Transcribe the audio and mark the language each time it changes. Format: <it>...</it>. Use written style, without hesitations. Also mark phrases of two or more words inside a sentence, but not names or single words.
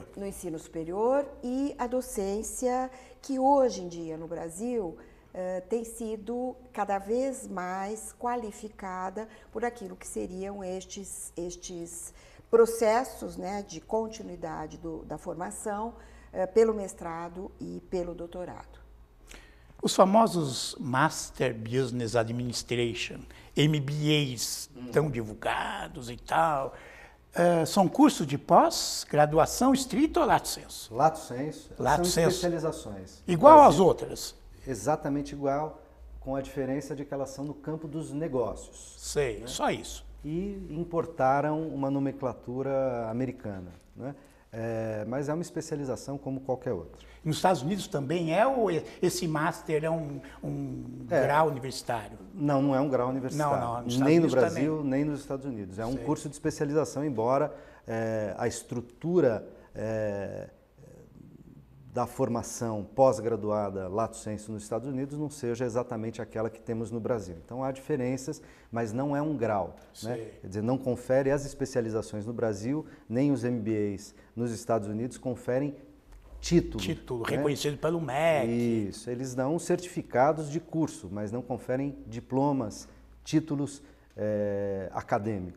<pt>No ensino superior e a docência que hoje em dia no Brasil tem sido cada vez mais qualificada por aquilo que seriam estes processos, né, de continuidade da formação pelo mestrado e pelo doutorado. Os famosos</pt> <en>Master Business Administration,</en> <pt>MBAs, tão divulgados e tal, são cursos de pós-graduação estrito ou</pt> <la>lato sensu? Lato sensu.</la> <pt>Lato são sensu. Especializações. Igual às outras? Exatamente igual, com a diferença de que elas são no campo dos negócios. Sei, né? Só isso. E importaram uma nomenclatura americana, né? Mas é uma especialização como qualquer outra. Nos Estados Unidos também ou esse Master é um grau universitário? Não, não é um grau universitário. Não, nos nem no Estados Unidos Brasil, também. nem nos Estados Unidos. É um Sei. curso de especialização, embora a estrutura da formação pós-graduada</pt> <la>lato sensu</la> <pt>nos Estados Unidos não seja exatamente aquela que temos no Brasil. Então há diferenças, mas não é um grau, né? Quer dizer, não confere as especializações no Brasil, nem os MBAs nos Estados Unidos conferem título. Título, né? reconhecido pelo MEC. Isso, eles dão certificados de curso, mas não conferem diplomas, títulos acadêmicos.</pt>